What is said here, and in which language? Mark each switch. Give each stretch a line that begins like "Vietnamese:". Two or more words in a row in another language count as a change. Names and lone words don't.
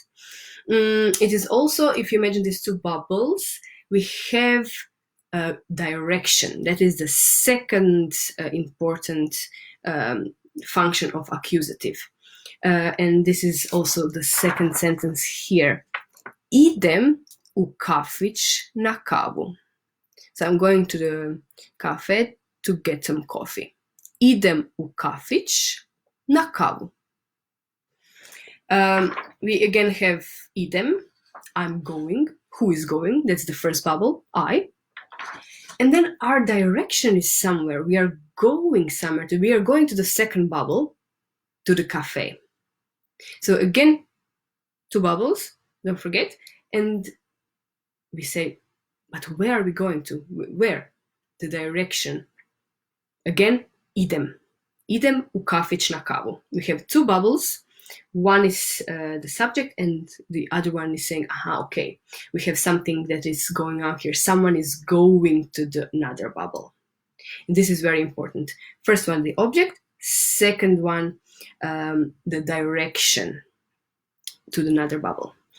English: It is also, if you imagine these two bubbles, we have direction. That is the second important function of accusative. And this is also the second sentence here.
Croatian: Idem u kafić na kavu.
English: So I'm going to the cafe to get some coffee.
Croatian: Idem u kafić na kavu.
English: We again have idem, I'm going. Who is going? That's the first bubble, I. And then our direction is somewhere. We are going somewhere. We are going to the second bubble, to the cafe. So again, two bubbles, don't forget. And we say, but where are we going to? Where? The direction. Again,
Croatian: idem. Idem u kafić na kavu.
English: We have two bubbles. One is the subject and the other one is saying, aha, okay, we have something that is going on here. Someone is going to another bubble. And this is very important. First one, the object. Second one, the direction to another bubble.